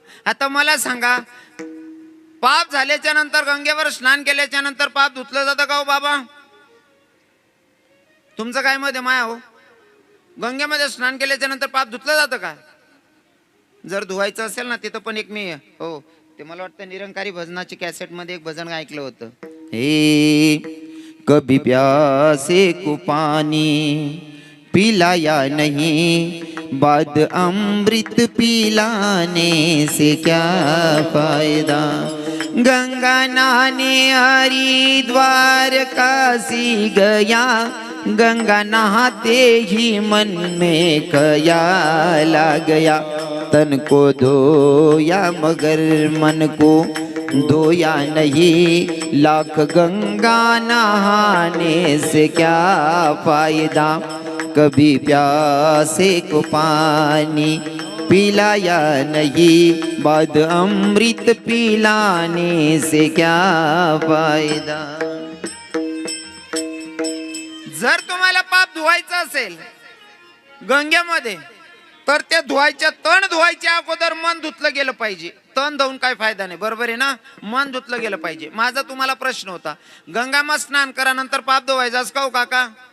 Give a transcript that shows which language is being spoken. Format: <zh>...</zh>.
<mr>आता मला सांगा, पाप झाल्याच्या नंतर गंगेवर स्नान केल्याच्या नंतर पाप धुतलं जातं का हो बाबा? तुमचं काय मत आहे माया हो? गंगेमध्ये स्नान केल्याच्या नंतर पाप धुतलं जातं का? जर धुवायचं असेल ना, तिथं पण एक मी हो ते मला वाटतं निरंकारी भजनाची कॅसेट मध्ये एक भजन ऐकलं होतं.</mr> <hi>हे कभी प्यासे को पानी पिलाया नहीं, बाद अमृत पिलाने से क्या फायदा. गंगा नहाने हरिद्वार काशी गया, गंगा नहाते ही मन में ख्याल आ गया. तन को धोया मगर मन को धोया नहीं, लाख गंगा नहाने से क्या फायदा. कभी प्यासे को पानी पिलाया नहीं, बाद अमृत पिलाने से क्या फायदा।</hi> <mr>जर तुम्हाला पाप धुवायचं असेल गंगेमध्ये, तर ते धुवायच्या, तण धुवायच्या अगोदर मन धुतलं गेलं पाहिजे. तण धुवून काय फायदा नाही, बरोबर आहे ना. मन धुतलं गेलं पाहिजे. माझा तुम्हाला प्रश्न होता, गंगामा स्नान करा नंतर पाप धुवायचं का हो काका?</mr>